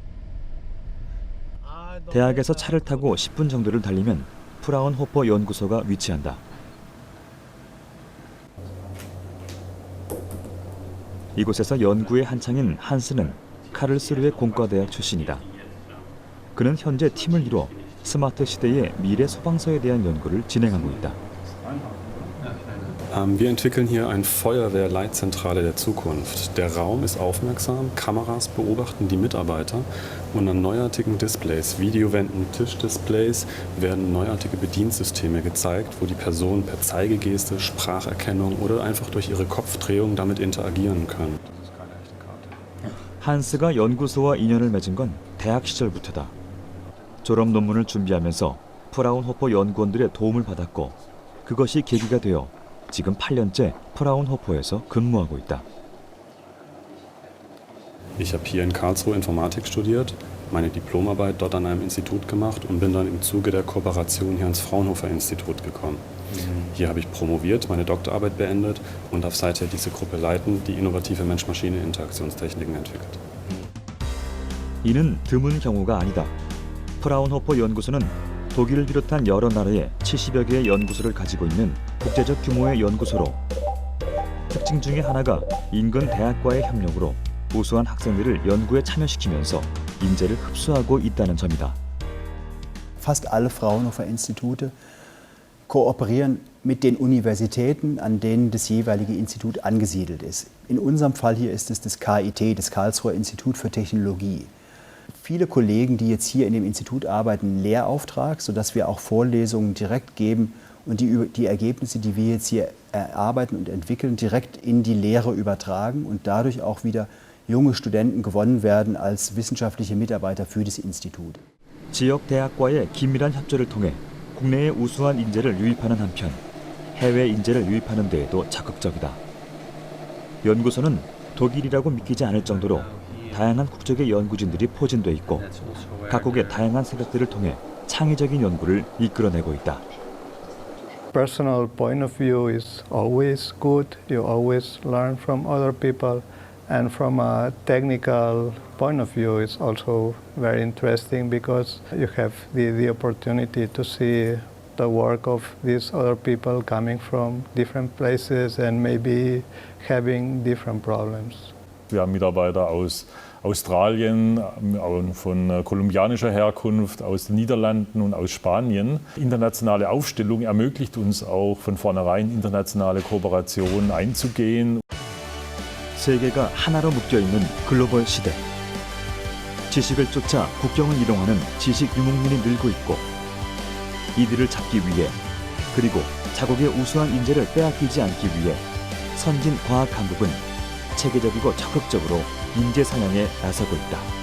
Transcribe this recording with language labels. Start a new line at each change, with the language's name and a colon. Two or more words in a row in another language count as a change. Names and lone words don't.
Korean: 대학에서 차를 타고 10분 정도를 달리면 프라운호퍼 연구소가 위치한다. 이곳에서 연구에 한창인 한스는 카를스루해 공과대학 출신이다. 그는 현재 팀을 이뤄 스마트 시대의 미래 소방서에 대한 연구를 진행하고 있다.
German: Wir entwickeln hier eine Feuerwehrleitzentrale der Zukunft. Der Raum ist aufmerksam, Kameras beobachten die Mitarbeiter und an neuartigen Displays, Videowänden, Tischdisplays werden neuartige Bediensysteme gezeigt, wo die Personen per Zeigegeste, Spracherkennung oder einfach durch ihre Kopfdrehung damit interagieren können.
Korean: 한스가 연구소와 인연을 맺은 건 대학 시절부터다. 졸업 논문을 준비하면서 프라운호퍼 연구원들의 도움을 받았고 그것이 계기가 되어 지금 8년째 프라운호퍼에서 근무하고 있다.
German: Ich habe hier in Karlsruhe Informatik studiert, meine Diplomarbeit dort an einem Institut gemacht und bin dann im Zuge der Kooperation hier ans Fraunhofer-Institut gekommen. Hier habe ich promoviert, meine Doktorarbeit beendet und darf seither diese Gruppe leiten, die innovative Mensch-Maschine-Interaktionstechniken entwickelt.
Korean: 이는 드문 경우가 아니다. 프라운호퍼 연구소는 독일을 비롯한 여러 나라에 70여 개의 연구소를 가지고 있는 국제적 규모의 연구소로 특징 중에 하나가 인근 대학과의 협력으로 우수한 학생들을 연구에 참여시키면서 인재를 흡수하고 있다는 점이다.
German: Fast alle Fraunhofer-Institute kooperieren mit den Universitäten, an denen das jeweilige Institut angesiedelt ist. In unserem Fall hier ist es das KIT, das Karlsruher Institut für Technologie. Viele Kollegen, die jetzt hier in dem Institut arbeiten, einen Lehrauftrag, sodass wir auch Vorlesungen direkt geben und die Ergebnisse, die wir jetzt hier erarbeiten und entwickeln, direkt in die Lehre übertragen und dadurch auch wieder junge Studenten gewonnen werden als wissenschaftliche Mitarbeiter für das Institut.
Korean: 지역 대학과의 긴밀한 협조를 통해 국내의 우수한 인재를 유입하는 한편 해외 인재를 유입하는 데에도 적극적이다. 연구소는 독일이라고 믿기지 않을 정도로 다양한 국적의 연구진들이 포진돼 있고 각국의 다양한 세력들을 통해 창의적인 연구를 이끌어내고 있다.
English: Personal point of view is always good. You always learn from other people, and from a technical point of view, it's also very interesting because you have the opportunity to see the work of these other people coming from different places and maybe having different problems.
German: Wir haben Mitarbeiter aus Australien, von kolumbianischer Herkunft, aus den Niederlanden und aus Spanien. Internationale Aufstellung ermöglicht uns auch von vornherein internationale Kooperationen einzugehen.
Korean: 세계가 하나로 묶여 있는 글로벌 시대. 지식을 쫓아 국경을 이동하는 지식 유목민이 늘고 있고 이들을 잡기 위해 그리고 자국의 우수한 인재를 빼앗기지 않기 위해 선진 과학 강국은 체계적이고 적극적으로 인재 사냥에 나서고 있다.